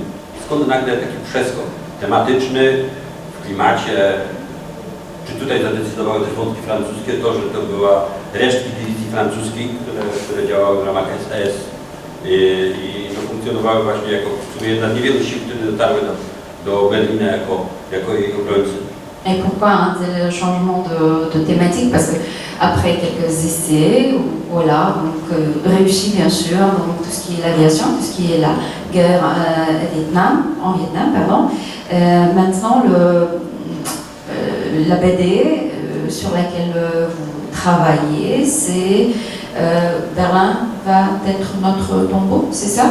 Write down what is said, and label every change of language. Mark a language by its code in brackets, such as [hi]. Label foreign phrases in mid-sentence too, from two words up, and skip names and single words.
[pl] Skąd nagle taki przeskok tematyczny w klimacie? Czy tutaj zadecydowały też wątki francuskie, to, że to była resztki dywizji francuskiej, które działały w ramach SS i no, funkcjonowały właśnie jako w sumie jedna z niewielu sił, które dotarły do Berlina jako jej obrońcy. [fr] Et pourquoi un tel changement de thématique? Parce que après quelques essais, voilà, donc réussi bien sûr, donc tout ce qui est l'aviation, tout ce qui est la guerre en Vietnam, pardon. Maintenant, la BD sur laquelle vous travaillez, c'est Berlin va être notre tombeau, c'est ça?